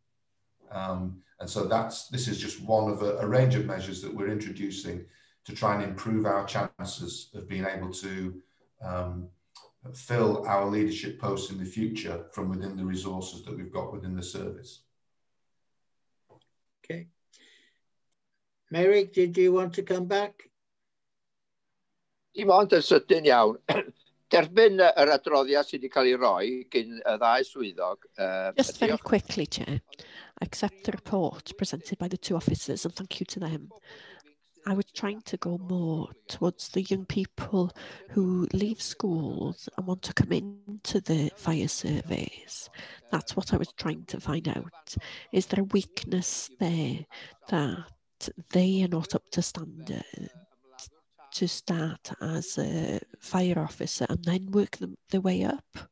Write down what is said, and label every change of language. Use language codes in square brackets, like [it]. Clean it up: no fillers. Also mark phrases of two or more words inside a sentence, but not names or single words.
[en] And so this is just one of a range of measures that we're introducing to try and improve our chances of being able to fill our leadership posts in the future from within the resources that we've got within the service. Okay. Mary, did you want to come back? [cy] Dim ond yn sydyn iawn. Derbyn yr adroddiad sydd wedi cael ei roi gyn y ddau swyddog. [en] Just very quickly, Chair. I accept the report presented by the two officers and thank you to them. I was trying to go more towards the young people who leave schools and want to come into the fire service. That's what I was trying to find out. Is there a weakness there that they are not up to standard to start as a fire officer and then work their way up?